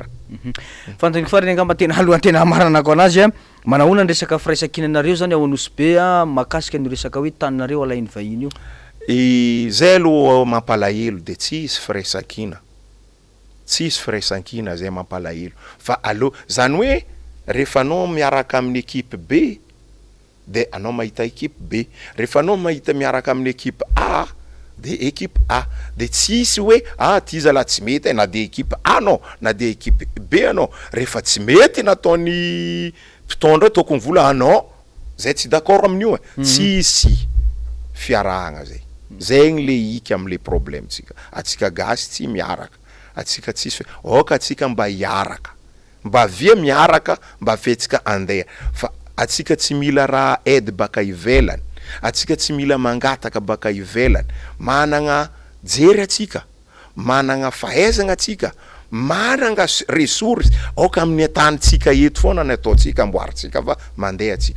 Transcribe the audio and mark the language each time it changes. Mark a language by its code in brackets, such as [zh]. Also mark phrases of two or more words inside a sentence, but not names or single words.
[mg] Fantany farany angamba tena alohan'ny tena amaranako anazy manahona ny resaka firaisankinanareo zany ao anosy makasika ny resaka hoe taninareo alainy vahiny io. Zay aloha mampalahelo de tsisy firaisankina. Tsisy firaisankina zay mampalahelo fa alo zany hoe rehefa anao miaraka amin'ny équipe B de anao mahita équipe B rehefa anao mahita miaraka amin'ny équipe A de équipe A de tsisy hoe ty zala tsy mety na de équipe A no na de équipe B anao rehefa tsy mety nataony mpitondra tokony vola anao zay tsy d'accord amin'io tsisy fiarahagna zay zegny le iky am' [fr] le problème [mg] tsika atsika gasy tsy miaraka atsika tsisy oka atsika mba hiaraka mba via miaraka mba fetsika andeha fa atsika tsy mila raha aide baka ivelany atsika tsy mila mangataka baka ivelany managna jery atsika managna fahaizagna atsika managna ressources oka amin'ny tanitsika eto foana ny ataotsika amboaritsika fa mandeha atsika.